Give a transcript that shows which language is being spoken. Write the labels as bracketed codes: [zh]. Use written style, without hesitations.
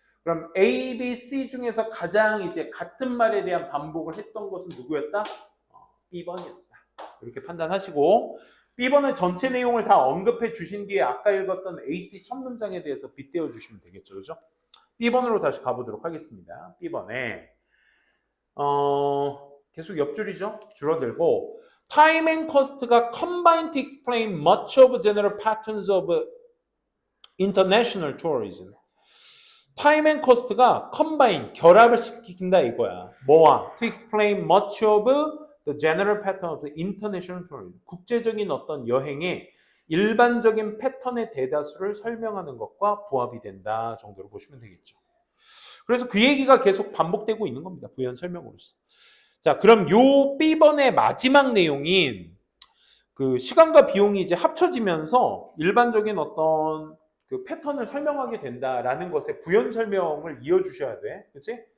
[ko] 그럼 A, B, C 중에서 가장 이제 같은 말에 대한 반복을 했던 것은 누구였다? B번이었다. 이렇게 판단하시고 B번은 전체 내용을 다 언급해 주신 뒤에 아까 읽었던 AC 첫 문장에 대해서 빗대어 주시면 되겠죠. 그죠? B번으로 다시 가보도록 하겠습니다. B번에 계속 옆줄이죠. 줄어들고 [en] Time and cost가 combine to explain much of general patterns of international tourism. Time and cost가 combine, [ko] 결합을 시킨다 이거야. 뭐와? [en] To explain much of the general pattern of the international tourism. [ko] 국제적인 어떤 여행의 일반적인 패턴의 대다수를 설명하는 것과 부합이 된다 정도로 보시면 되겠죠. 그래서 그 얘기가 계속 반복되고 있는 겁니다. 부연 설명으로서. 자, 그럼 요 B번의 마지막 내용인 그 시간과 비용이 이제 합쳐지면서 일반적인 어떤 그 패턴을 설명하게 된다라는 것의 부연 설명을 이어주셔야 돼. 그치?